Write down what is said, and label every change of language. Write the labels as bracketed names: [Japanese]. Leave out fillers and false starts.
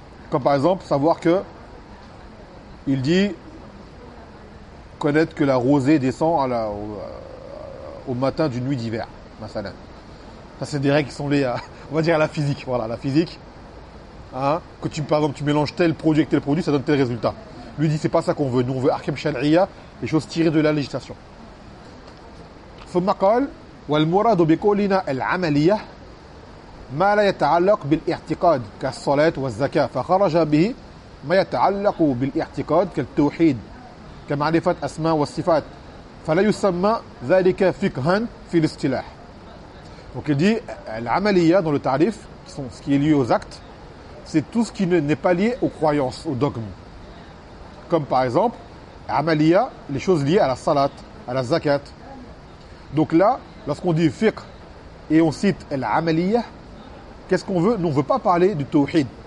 [French] Comme par exemple, savoir que, il dit, connaître que la rosée descend au matin d'une nuit d'hiver, mathalène. Ça, c'est des règles qui sont liées à, on va dire, à la physique. Voilà, la physique. Hein, que tu, par exemple, tu mélanges tel produit avec tel produit, ça donne tel résultat. Lui dit, c'est pas ça qu'on veut. Nous, on veut ahkam shar'iyya, les choses tirées de la législation. [Arabic] ثم قال والمراد بقولنا العملية ما لا يتعلق بالاعتقاد كالصلاة والزكاة فخرج به ما يتعلق بالاعتقاد كالتوحيد كمعرفة أسماء والصفات فلا يسمى ذلك فقها في الاصطلاح. [French] Donc il dit العملية dans le tarif, ce qui est lié aux actes, c'est tout ce qui n'est pas lié aux croyances, aux dogmes. Comme par exemple, amalia, les choses liées à la salat, à la zakat. Donc là, lorsqu'on dit fiqh et on cite l'amalia, qu'est-ce qu'on veut? Nous, on ne veut pas parler du tawhid.